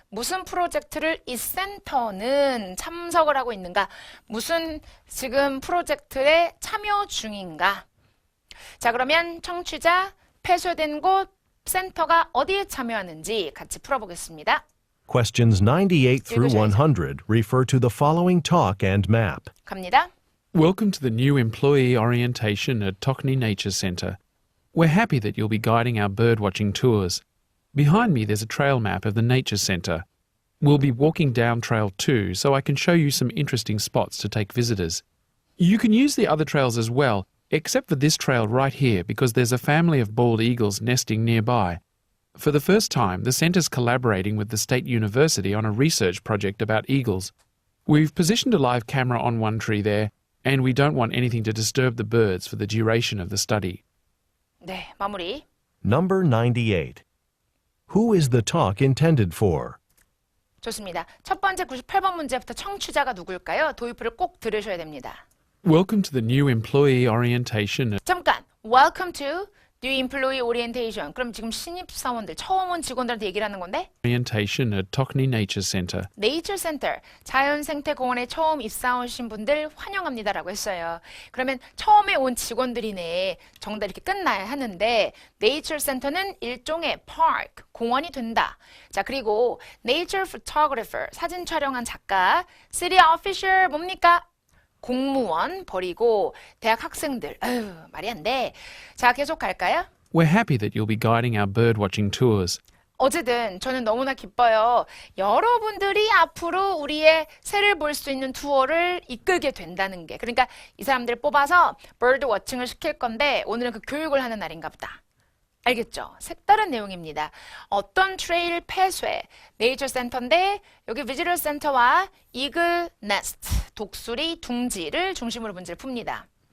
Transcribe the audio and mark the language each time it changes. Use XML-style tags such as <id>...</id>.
<ko>무슨 프로젝트를 이 센터는 참석을 하고 있는가? 무슨 지금 프로젝트에 참여 중인가? 자, 그러면 청취자 폐쇄된 곳 센터가 어디에 참여하는지 같이 풀어보겠습니다.</ko> <en>Questions 98 through</en> <ko>읽으셔야죠.</ko> <en>100 refer to the following talk and map.</en> <ko>갑니다.</ko> <en>Welcome to the new employee orientation at Tockney Nature Centre. We're happy that you'll be guiding our birdwatching tours. Behind me there's a trail map of the Nature Centre. We'll be walking down Trail 2 so I can show you some interesting spots to take visitors. You can use the other trails as well, except for this trail right here because there's a family of bald eagles nesting nearby. For the first time, the centre's collaborating with the State University on a research project about eagles. We've positioned a live camera on one tree there, and we don't want anything to disturb the birds for the duration of the study.</en> <ko>네, 마무리.</ko> <en>Number 98. Who is the talk intended for?</en> <ko>좋습니다. 첫 번째 98번 문제부터 청취자가 누굴까요? 도입부를 꼭 들으셔야 됩니다.</ko> <en>Welcome to the new employee orientation at</en> <ko>잠깐.</ko> <en>Welcome to New Employee Orientation.</en> <ko>그럼 지금 신입사원들, 처음 온 직원들한테 얘기를 하는 건데</ko> <en>Orientation at Tokni Nature Centre.</en> <ko>네이처 센터, 자연생태공원에 처음 입사 오신 분들 환영합니다라고 했어요. 그러면 처음에 온 직원들이네. 정답 이렇게 끝나야 하는데 네이처 센터는 일종의 파크, 공원이 된다. 자, 그리고 네이처 포토그래퍼, 사진 촬영한 작가, 시티 오피셜 뭡니까? 공무원 버리고 대학 학생들. 아유, 말이 안 돼. 자, 계속 갈까요?</ko> <en>We're happy that you'll be guiding our birdwatching tours.</en> <ko>어쨌든 저는 너무나 기뻐요. 여러분들이 앞으로 우리의 새를 볼 수 있는 투어를 이끌게 된다는 게. 그러니까 이 사람들 뽑아서 버드 워칭을 시킬 건데 오늘은 그 교육을 하는 날인가 보다. 알겠죠? 색다른 내용입니다. 어떤 트레일 폐쇄, 네이처 센터인데 여기 비지터 센터와 이글 네스트, 독수리 둥지를 중심으로 문제를 풉니다.</ko>